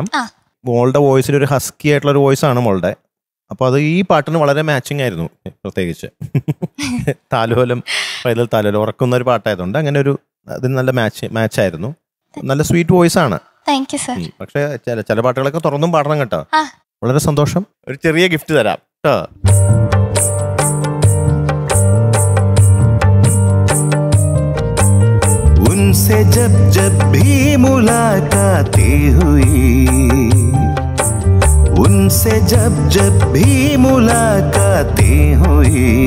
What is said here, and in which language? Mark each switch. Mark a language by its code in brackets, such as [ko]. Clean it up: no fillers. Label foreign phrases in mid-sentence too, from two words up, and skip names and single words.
[ml] മോളുടെ വോയിസിൽ ഒരു ഹസ്കി ആയിട്ടുള്ള ഒരു വോയിസ് ആണ് മോളുടെ. അപ്പൊ അത് ഈ പാട്ടിന് വളരെ മാച്ചിങ് ആയിരുന്നു. പ്രത്യേകിച്ച് താലോലം, പൈതൽ താലോലം ഉറക്കുന്ന ഒരു പാട്ടായതുകൊണ്ട് അങ്ങനെ ഒരു അതിന് നല്ല മാച്ചായിരുന്നു. നല്ല [en] sweet voice [ml] ആണ്. പക്ഷെ ചില പാട്ടുകളൊക്കെ തുറന്നും പാടണം കേട്ടോ. വളരെ സന്തോഷം. ഒരു ചെറിയ ഗിഫ്റ്റ് തരാം കേട്ടോ. [hi] उनसे जब जब भी मुलाकातें हुई, उनसे जब जब भी मुलाकातें हुई,